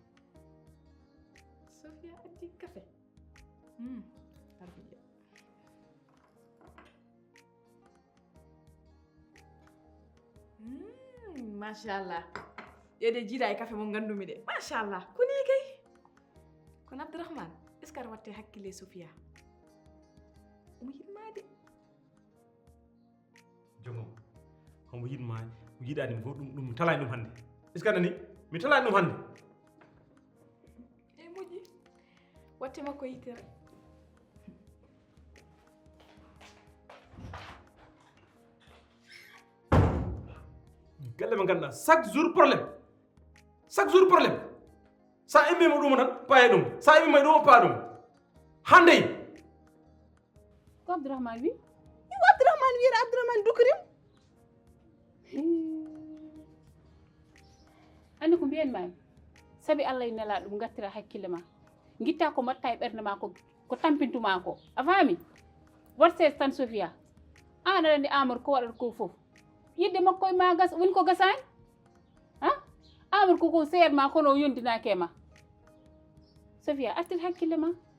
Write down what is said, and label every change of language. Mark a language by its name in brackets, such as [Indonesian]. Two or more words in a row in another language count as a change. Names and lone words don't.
[Fula] Sophia addi kafe arbiye machallah ƴeede jiiɗa e kafe mo gandumi de machallah koni kay kono Abdourahmane [French] est ce que [Fula] aɗa watte hakkille Sophia omo yiɗmade jongom omo yiɗmade mo yiɗanima ko ɗum mi talani ɗum hannde [French] est ce que [Fula] anani mi talani ɗum hannde e moƴƴi watte makko yitere galle ɓe ganduɗa [French] chaque jour [Fula] problème sa immima ɗum tan paye ɗum sa immima ɗum o paa ɗum hande ko Abdourahmane wi iwo Abdourahmane wiyere Abdourahmane dukurim andi ko mbiyanmami sabi Allah e nela ɗum gattira hakkille ma guitta ko mbatta e ɓerde ma ko tampintuma ko a faami worse tan Sofia an aɗa andi Amadou ko waɗata ko foof yidde makko e ma gas woni ko gasani ha Amadou koko seer ma kono o yondinake ma Sofia artir hakkille ma